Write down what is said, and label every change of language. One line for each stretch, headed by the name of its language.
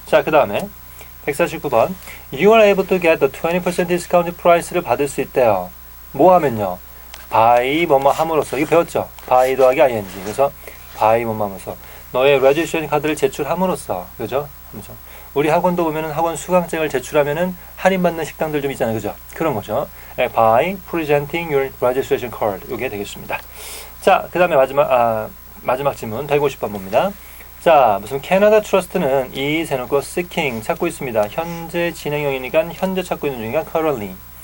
Korean: 자, 그 다음에 149번
English: You are able to get the 20% discount price를
Korean: 받을 수 있대요. 뭐 하면요? by 뭐뭐 함으로써. 이거 배웠죠? by 더하기 ing. 그래서 by 뭐뭐 함으로써. 너의 registration 카드를 제출함으로써. 그죠? 우리 학원도 보면은 학원 수강증을 제출하면은 할인받는 식당들 좀 있잖아요. 그죠? 그런 거죠.
English: by presenting your registration card.
Korean: 이게 되겠습니다. 자, 그 다음에 마지막 질문 150번 봅니다. 자, 무슨 캐나다 트러스트는 이 세놓고 seeking 찾고 있습니다. 현재 진행형이니까 현재 찾고 있는 중이니까 currently.